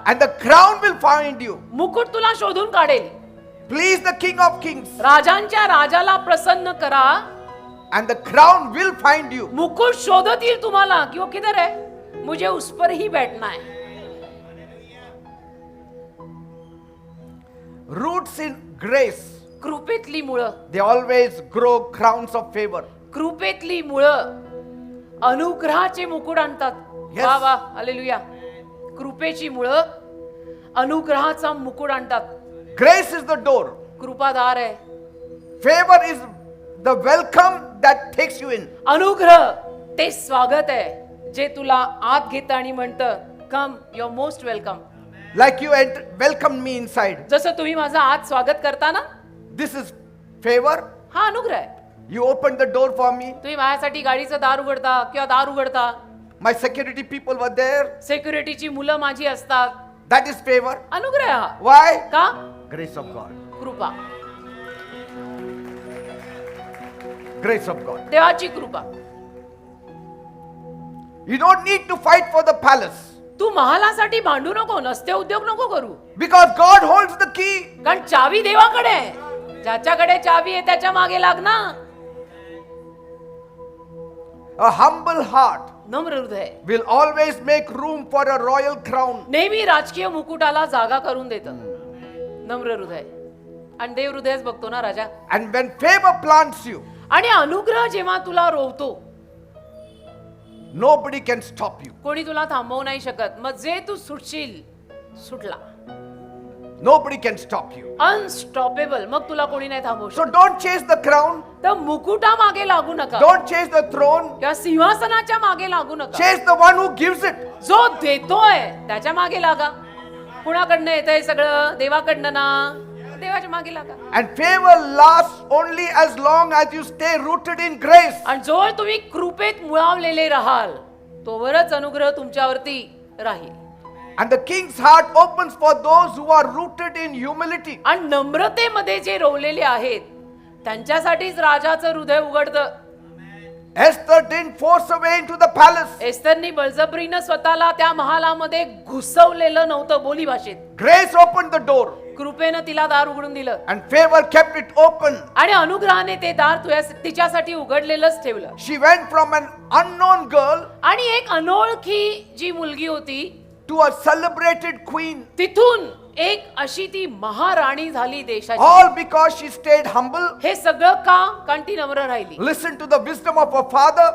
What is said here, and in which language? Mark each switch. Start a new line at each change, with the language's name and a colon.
English: And the crown will find you.
Marathi: मुकुट तुला शोधून काढेल.
English: Please the King of Kings.
Marathi: राजांच्या राजाला प्रसन्न करा.
English: And the crown will find you.
Marathi: मुकुट शोधत येईल तुम्हाला
Hindi: की वो किधर है, मुझे उस पर ही बैठना है.
English: Roots in grace,
Marathi: कृपेतली मुळं,
English: they always grow crowns of favor.
Marathi: कृपेतली मुळं अनुग्रहाचे मुकुट आणतात.
English: Yes.
Marathi: वा वा, हालेलुया. कृपेची मुळं अनुग्रहाचा मुकुट आणतात.
English: Grace is the door.
Marathi: कृपादार आहे.
English: Favor is the welcome that takes you in.
Marathi: अनुग्रह ते स्वागत आहे जे तुला आत घेतं आणि म्हणतं
English: Come, you are most welcome. Like you welcomed me inside.
Marathi: जसं तुम्ही माझं आत स्वागत करता ना,
English: This is favor.
Marathi: हा अनुग्रह आहे.
English: You opened the door for me.
Marathi: तुम्ही माझ्यासाठी गाडीचं दार उघडता किंवा दार उघडता.
English: My security people were there.
Marathi: सिक्युरिटीची मुलं माझी असतात.
English: That is favor.
Marathi: अनुग्रह हा.
English: Why?
Marathi: का?
English: Grace of God.
Marathi: कृपा,
English: Grace of God.
Marathi: देवाची कृपा.
English: You don't need to fight for the palace.
Marathi: तू महालासाठी भांडू नको, नसते उद्योग नको करू.
English: Because God holds the key.
Marathi: कारण चावी देवाकडे आहे. ज्याच्याकडे चावी आहे त्याच्या मागे लाग ना.
English: A humble heart
Marathi: नम्र हृदय
English: will always make room for a royal crown.
Marathi: नेहमी राजकीय मुकुटाला जागा करून देतं. नम्र हृदय. आणि देव हृदयच बघतो ना राजा.
English: And when favor plants you,
Marathi: आणि अनुग्रह जेव्हा तुला रोवतो,
English: nobody can stop you.
Marathi: कोणी तुला थांबवू नाही शकत. मग जे तू सुटशील, सुटला.
English: Nobody can stop you. Unstoppable.
Marathi: मग तुला कोणी नाही थांबवू
English: So
Marathi: शकत.
English: don't chase the crown.
Marathi: तर मुकुटा मागे लागू नका
English: Don't chase the throne.
Marathi: किंवा सिंहासनाच्या मागे लागू नका.
English: Chase the one who gives it.
Marathi: जो देतोय त्याच्या मागे लागा. कुणाकडनं येतंय सगळं? देवाकडनं ना. देवाच्या मागे लागा.
English: And favor lasts only as long as you stay rooted in grace.
Marathi: आणि जोवर तुम्ही कृपेत मुळावलेले राहाल तोवरच अनुग्रह तुमच्यावरती राहील.
English: And the king's heart opens for those who are rooted in humility.
Marathi: आणि नम्रतेमध्ये जे रोवलेले आहेत त्यांच्यासाठीच राजाचं हृदय उघडतं.
English: Esther didn't force her way into the palace.
Marathi: एस्तरनी बळजबरीनं स्वतःला त्या महालामध्ये घुसवलेलं नव्हतं. बोली भाषेत
English: Grace opened the door.
Marathi: कृपेनं तिला दार उघडून दिलं
English: And favor kept it open.
Marathi: आणि अनुग्रहाने ते दार तिच्यासाठी उघडलेलंच ठेवलं.
English: She went from an unknown girl
Marathi: आणि एक अनोळखी जी मुलगी होती
English: to a celebrated queen.
Marathi: तिथून एक अशी ती महाराणी झाली देशाची.
English: All because she stayed humble,
Marathi: हे सगळं का? कारण ती नम्र राहिली
English: listened to the wisdom of her father,